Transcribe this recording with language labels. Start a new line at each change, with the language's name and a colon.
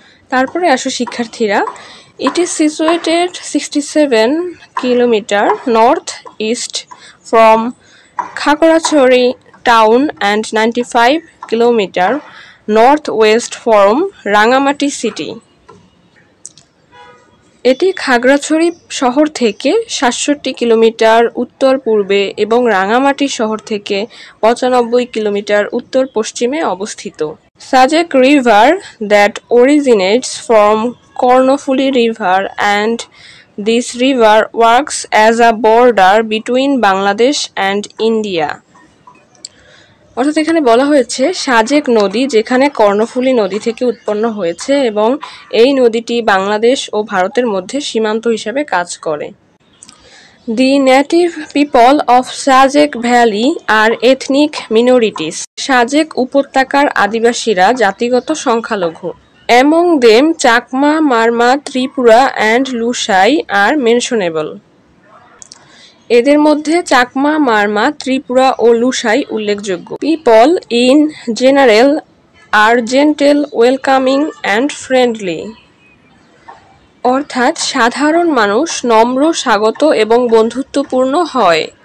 Bangla: তারপরে আসো শিক্ষার্থীরা,
English: It is situated 67 kilometer north east from Khagrachhari town and 95 kilometer north west from Rangamati city.
Bangla: এটি খাগড়াছড়ি শহর থেকে 67 কিলোমিটার উত্তর পূর্বে এবং রাঙামাটি শহর থেকে 95 কিলোমিটার উত্তর পশ্চিমে অবস্থিত।
English: Sajek River that originates from Kornofuli River, and this river works as a border between Bangladesh and India.
Bangla: অর্থাৎ এখানে বলা হয়েছে সাজেক নদী যেখানে কর্ণফুলী নদী থেকে উৎপন্ন হয়েছে এবং এই নদীটি বাংলাদেশ ও ভারতের মধ্যে সীমান্ত হিসাবে কাজ করে।
English: The native people of Sajek Valley are ethnic minorities.
Bangla: Sajek উপত্যকার আদিবাসীরা জাতিগত সংখ্যালঘু।
English: Among them, Chakma, Marma, Tripura and Lusai are mentionable.
Bangla: এদের মধ্যে চাকমা, মারমা, ত্রিপুরা ও লুসাই উল্লেখযোগ্য।
English: people in general are gentle, welcoming and friendly,
Bangla: অর্থাৎ সাধারণ মানুষ নম্র, স্বাগত এবং বন্ধুত্বপূর্ণ হয়।